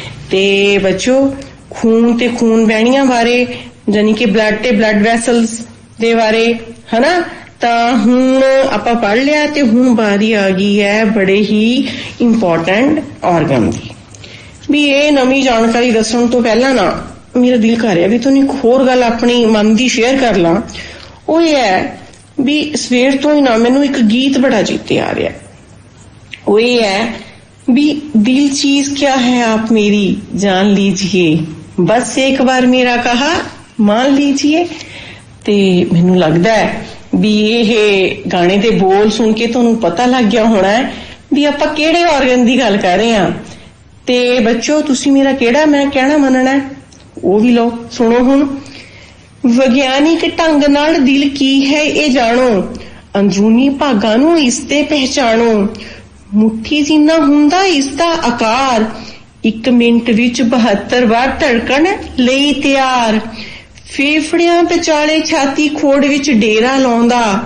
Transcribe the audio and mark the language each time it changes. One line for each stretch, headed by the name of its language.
Punjabi: ਤੇ ਬੱਚੋ ਖੂਨ ਤੇ ਖੂਨ ਵਹਿਣੀਆਂ ਬਾਰੇ ਯਾਨੀ ਕਿ ਬਲੱਡ ਤੇ ਬਲੱਡ ਵੈਸਲਸ ਦੇ ਬਾਰੇ ਹਨਾ, ਤਾਂ ਹੁਣ ਆਪਾਂ ਪੜ੍ਹ ਲਿਆ ਤੇ ਹੁਣ ਵਾਰੀ ਆ ਗਈ ਹੈ ਬੜੇ ਹੀ ਇੰਪੋਰਟੈਂਟ ਆਰਗਨ ਦੀ। ਵੀ ਇਹ ਨਵੀਂ ਜਾਣਕਾਰੀ ਦੱਸਣ ਤੋਂ ਪਹਿਲਾਂ ਨਾ ਮੇਰਾ ਦਿਲ ਕਰ ਰਿਹਾ ਵੀ ਤੁਹਾਨੂੰ ਇੱਕ ਹੋਰ ਗੱਲ ਆਪਣੀ ਮਨ ਦੀ ਸ਼ੇਅਰ ਕਰ ਲਾਂ। ਉਹ ਇਹ ਹੈ ਵੀ ਸਵੇਰ ਤੋਂ ਹੀ ਨਾ ਮੈਨੂੰ ਇੱਕ ਗੀਤ ਬੜਾ ਚੇਤੇ ਆ ਰਿਹਾ।
Hindi: वो ये है भी दिल चीज क्या है आप मेरी जान लीजिए, बस एक बार मेरा कहा मान लीजिए।
Punjabi: ਤੇ ਮੈਨੂੰ ਲੱਗਦਾ ਹੈ ਵੀ ਇਹ ਗਾਣੇ ਦੇ ਬੋਲ ਸੁਣ ਕੇ ਤੁਹਾਨੂੰ ਪਤਾ ਲੱਗ ਗਿਆ ਹੋਣਾ ਹੈ ਵੀ ਆਪਾਂ ਕਿਹੜੇ ਆਰਗਨ ਦੀ ਗੱਲ ਕਰ ਰਹੇ ਹਾਂ। ਤੇ ਬੱਚੋ ਤੁਸੀਂ ਮੇਰਾ ਕਿਹੜਾ ਮੈਂ ਕਹਿਣਾ ਮੰਨਣਾ ਉਹ ਵੀ ਲਓ, ਸੁਣੋ ਹੁਣ। ਵਿਗਿਆਨਿਕ ਢੰਗ ਨਾਲ ਦਿਲ ਕੀ ਹੈ ਇਹ ਜਾਣੋ, ਅੰਦਰੂਨੀ ਭਾਗਾਂ ਨੂੰ ਇਸ ਤੇ ਪਹਿਚਾਣੋ, ਮੁੱਠੀ ਜਿੰਨਾ ਹੁੰਦਾ ਇਸ ਦਾ ਆਕਾਰ, 1 ਮਿੰਟ ਵਿੱਚ 72 ਵਾਰ ਧੜਕਣ ਲਈ ਤਿਆਰ, ਫੇਫੜਿਆਂ ਵਿਚਾਲੇ ਛਾਤੀ ਖੋੜ ਵਿੱਚ ਡੇਰਾ ਲਾਉਂਦਾ,